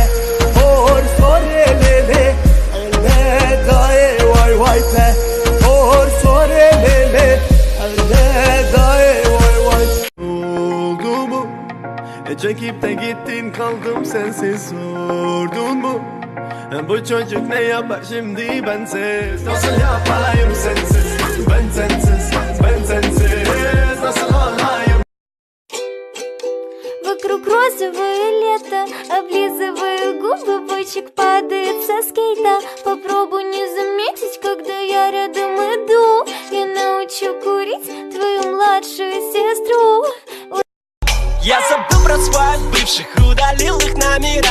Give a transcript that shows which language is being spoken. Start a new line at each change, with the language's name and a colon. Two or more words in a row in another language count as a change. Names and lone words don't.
Turkish: Por sorelele, elle dae vay vay te. Por sorelele, elle dae vay vay. Oldu mu? Çekip de gittin kaldım sensiz, sordun mu? Bu çocuk ne yapar şimdi bensiz? Nasıl yapayım sensiz? Ben sensiz, ben sensiz. Nasıl olayım?
Russian: Вокруг розовое лето, облизываю губы, бычек падает со скейта. Попробуй не заметить, когда я рядом иду. Я научу курить твою младшую сестру. Я забыл про своих бывших, удалил их номера.